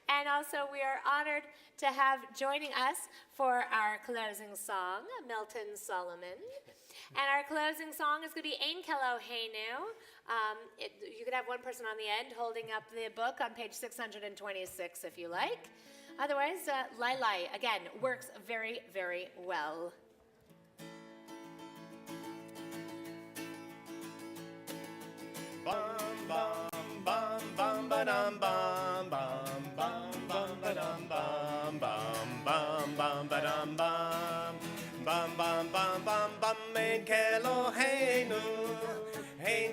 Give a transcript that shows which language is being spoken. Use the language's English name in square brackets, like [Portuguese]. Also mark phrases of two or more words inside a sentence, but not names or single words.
[English] And also, we are honored to have joining us for our closing song, Milton Solomon. And our closing song is going to be Ein Kelo Heinu. You could have one person on the end holding up the book on page 626 if you like. Otherwise, Lai Lai, again, works very, very well. Bam bam bam bam ba-dum bam bam bam bam ba-dum bam bam bam bam ba-dum bam bam bam bam bam bam Ein Kelo Heinu Ein